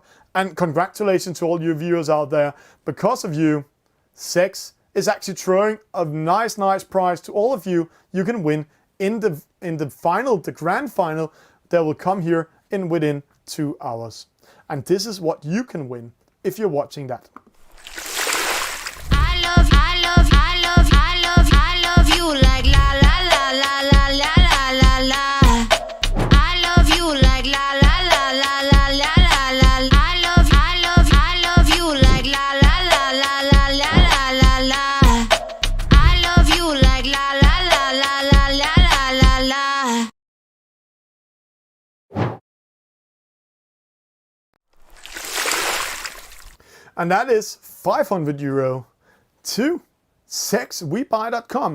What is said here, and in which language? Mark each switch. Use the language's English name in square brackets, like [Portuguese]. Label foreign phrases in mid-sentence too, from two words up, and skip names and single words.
[English] And congratulations to all you viewers out there. Because of you, CeX is actually throwing a nice prize to all of you. You can win in the final, the grand final that will come here within 2 hours. And this is what you can win if you're watching that. I love you like la la la la la la la la. I love you like la la la la la la la la. I love you like la la la la la la la la. I love you like la la la la la la la la. And that is 500 euro to CeXVoucher.com.